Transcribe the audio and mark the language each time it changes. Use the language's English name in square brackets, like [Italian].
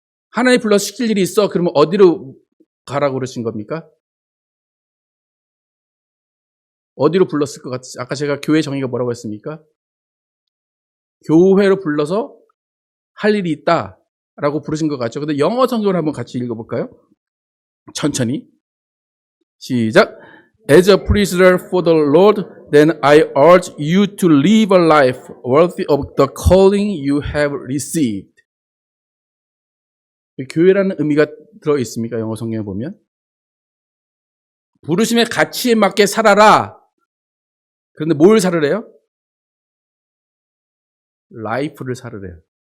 [Korean] 하나님 불러서 시킬 일이 있어. 그러면 어디로 가라고 그러신 겁니까? 어디로 불렀을 것 같으세요? 아까 제가 교회 정의가 뭐라고 했습니까? 교회로 불러서 할 일이 있다라고 부르신 것 같죠. 근데 영어 성경을 한번 같이 읽어볼까요? 천천히. 시작. [English] As a prisoner for the Lord, then I urge you to live a life worthy of the calling you have received. [Korean] 교회라는 의미가 들어 있습니까? 영어 성경에 보면. 부르심의 가치에 맞게 살아라. 그런데 뭘 살으래요? 라이프를 살으래요.